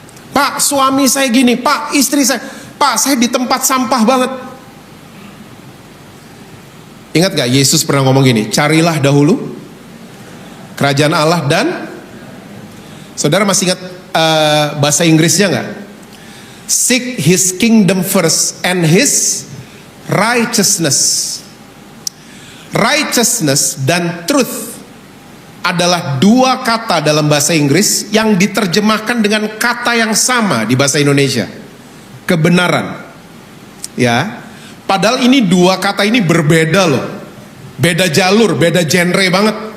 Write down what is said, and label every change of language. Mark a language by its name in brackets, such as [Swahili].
[Indonesian] Pak, suami saya gini, Pak, istri saya, Pak, saya di tempat sampah banget. Ingat gak Yesus pernah ngomong gini, carilah dahulu kerajaan Allah dan, saudara masih ingat bahasa Inggrisnya gak? [English] Seek His kingdom first and His righteousness. [Indonesian] Righteousness dan truth adalah dua kata dalam bahasa Inggris yang diterjemahkan dengan kata yang sama di bahasa Indonesia, kebenaran. Ya, padahal ini dua kata ini berbeda loh, beda jalur, beda genre banget.